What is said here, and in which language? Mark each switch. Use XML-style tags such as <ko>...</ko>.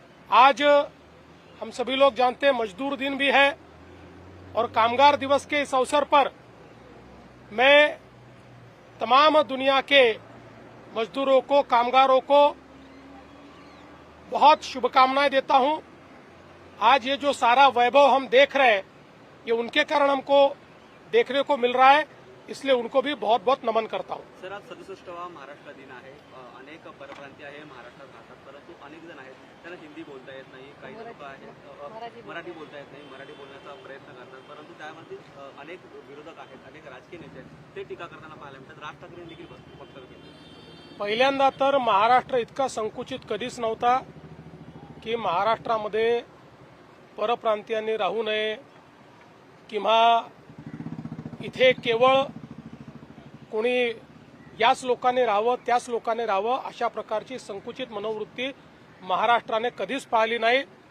<hi>आज हम सभी लोग जानते हैं मजदूर दिन भी है और कामगार दिवस के इस अवसर पर मैं तमाम दुनिया के मजदूरों को, कामगारों को बहुत शुभकामनाएं देता हूं। आज ये जो सारा वैभव हम देख रहे हैं ये उनके कारण हमको देखने को मिल रहा है, इसलिए उनको भी बहुत बहुत नमन करता हूं।</hi> <mr>सर, आज 67वा महाराष्ट्र दिन आहे। अनेक परप्रांतीय आहे महाराष्ट्रात राहतात, परंतु अनेक जण आहेत त्यांना हिंदी बोलता येत नाही, काही लोक आहेत मराठी बोलता येत नाही, मराठी बोलण्याचा प्रयत्न करतात, परंतु त्यामध्ये अनेक विरोधक आहेत, अनेक राजकीय नेते आहेत, ते टीका करताना पाहायला मिळतात। राज ठाकरेंनी देखील वक्तव्य केलं। पहिल्यांदा तर महाराष्ट्र इतका संकुचित कधीच नव्हता। की महाराष्ट्रामध्ये परप्रांतीयांनी राहू नये किंवा इथे केवळ कोणी याच लोकांनी राहावं त्याच लोकांनी राहावं अशा प्रकारची संकुचित मनोवृत्ती महाराष्ट्राने कधीच पाळली नाही.</mr>